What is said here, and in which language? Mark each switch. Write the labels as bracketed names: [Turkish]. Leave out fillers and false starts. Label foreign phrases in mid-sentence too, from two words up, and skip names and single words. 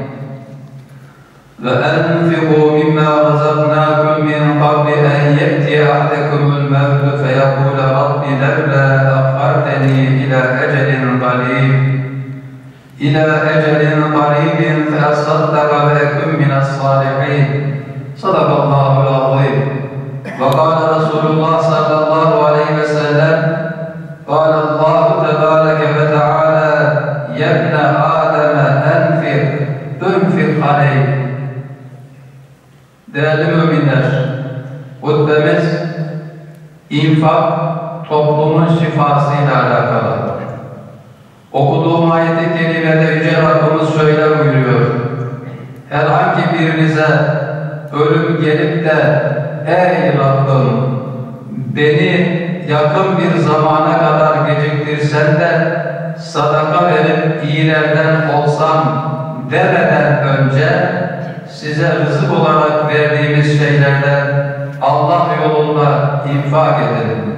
[Arabic] وأنفقوا مما رزقناكم من قبل أن يأتي أحدكم الموت فيقول رب لولا أخرتني إلى أجل قريب فأصدق وأكن من الصالحين. صدق الله العظيم. وقال رسول الله صلى الله عليه وسلم قال الله تبارك وتعالى يا ابن آدم أنفق عليك. [Turkish] Değerli müminler, hutbemiz infak toplumun şifasıyla alakalı. Okuduğum ayet-i kerimede Yüce Rabbimiz şöyle buyuruyor: herhangi birinize ölüm gelip de ey Rabbim beni yakın bir zamana kadar geciktirsen de sadaka verip iyilerden olsam demeden önce size rızık olarak verdiğimiz şeylerden Allah yolunda infak edin.